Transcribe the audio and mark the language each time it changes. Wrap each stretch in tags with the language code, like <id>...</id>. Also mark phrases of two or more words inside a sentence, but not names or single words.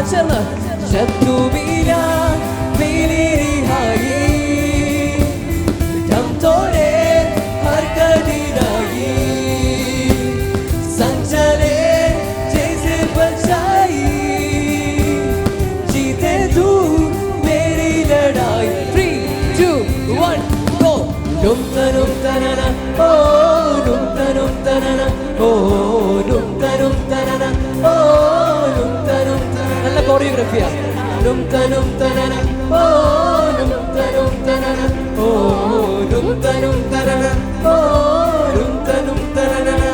<hi>चला जब तू मिला मिली रिहाई दम तोड़े हर कठिनाई संग चले जैसे बचाई जीते तू मेरी लड़ाई.</hi> <en>3, 2, 1 go. नुम तनुम तनना ओ नुम तनुम तनना ओ नुम तनुम तनना ओ नुम तनुम तनना.</en> <ml>നല്ല കോറിയോഗ്രാഫിയാ. नुम तनुम तनना ओ नुम तनुम तनना ओ नुम तनुम तनना ओ नुम तनुम तनना.</ml>